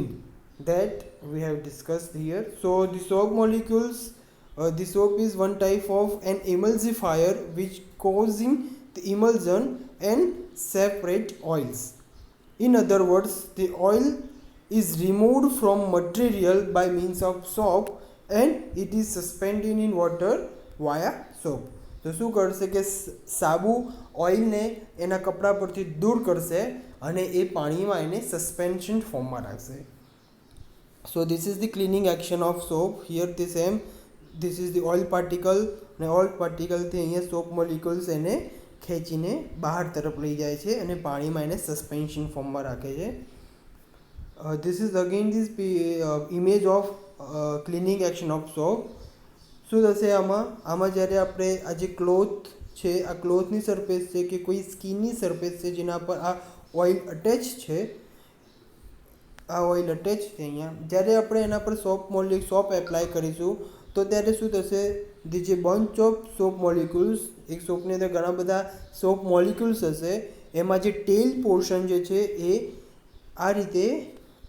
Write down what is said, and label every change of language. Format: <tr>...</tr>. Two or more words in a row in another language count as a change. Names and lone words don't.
<en>That we have discussed here. So the soap molecules, the soap is one type of an emulsifier which causing the emulsion and separate oils. In other words, the oil is removed from material by means of soap, and it is suspended in water via soap.</en> <gu>તો શું કરશે કે સાબુ ઓઇલને એના કપડા પરથી દૂર કરશે, અને એ પાણીમાં એને</gu> <en>suspension formમાં</en> <gu>રાખશે.</gu> <en>So this is the cleaning action of soap. Here the same, this is the oil particle,</en> <gu>અને</gu> <en>oil particleથી</en> <gu>અહીંયા</gu> <en>soap molecules</en> <gu>એને ખેંચીને બહાર તરફ લઈ જાય છે, અને પાણીમાં એને</gu> <en>suspension formમાં</en> <gu>રાખે છે.</gu> <en>This is again this image of cleaning action of soap.</en> <gu>શું થશે આમાં જ્યારે આપણે આ જે ક્લોથ છે, આ ક્લોથની સરફેસ છે કે કોઈ સ્કિનની સરફેસ છે જેના પર આ</gu> <en>oil attach</en> <gu>છે, આ</gu> <en>oil attach</en> <gu>છે અહીંયા, જ્યારે આપણે એના પર</gu> <en>soap apply</en> <gu>કરીશું તો ત્યારે શું થશે, જે</gu> <en>bunch of soap molecules,</en> <gu>એક સોપની અંદર ઘણા બધા</gu> <en>soap molecules</en> <gu>હશે, એમાં જે</gu> <en>tail portion</en> <gu>જે છે એ આ રીતે</gu>